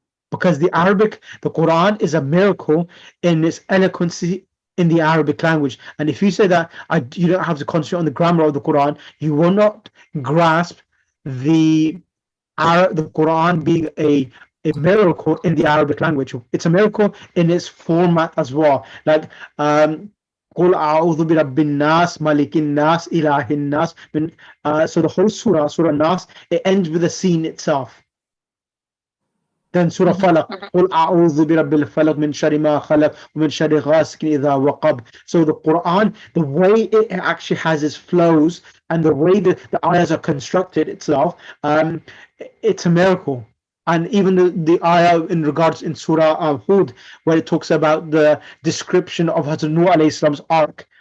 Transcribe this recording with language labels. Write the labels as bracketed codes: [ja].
[en] Because the Quran is a miracle in its eloquency in the Arabic language. And if you say that you don't have to concentrate on the grammar of the Quran, you will not grasp the Quran being a miracle in the Arabic language. It's a miracle in its format as well. Like [ar] قُلْ أَعُوذُ بِرَبِّ النَّاسِ مَلِكِ النَّاسِ إِلَهِ النَّاسِ. [en] So the whole Surah Nas, it ends with the scene itself. Then Surah Falaq, [ar] قُلْ أَعُوذُ بِرَبِّ الْفَلَقِ مِنْ شَرِّ مَا خَلَقَ وَمِنْ شَرِّ غَاسِقٍ إِذَا وَقَبَ. [en] So the Quran, the way it actually has its flows and the way the ayahs are constructed itself, it's a miracle. And even the ayah in regards in Surah Hud, where it talks about the description of Hazrat Nuh alayhi salam's ark.